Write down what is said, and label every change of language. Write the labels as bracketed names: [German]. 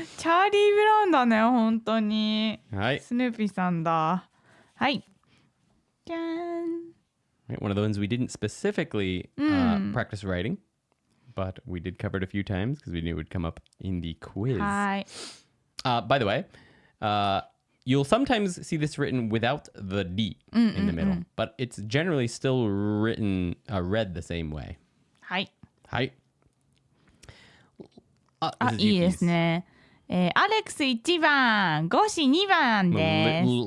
[Japanese] チャーリー・ブラウンだね、本当に。はい。スヌーピーさんだ。はい。じゃーん。 [English] Right, one of the ones we didn't specifically practice writing, but we did cover it a few times because we knew it would come up in the quiz. [Japanese] はい。 [English] By the way, you'll sometimes see this written without the D in the middle, but it's generally still written, read the same way. [Japanese] はい。はい。あ、 [English] this is [Japanese] いいで [English] Yuki's. [Japanese] すね。アレックス1番、ゴシ2番です。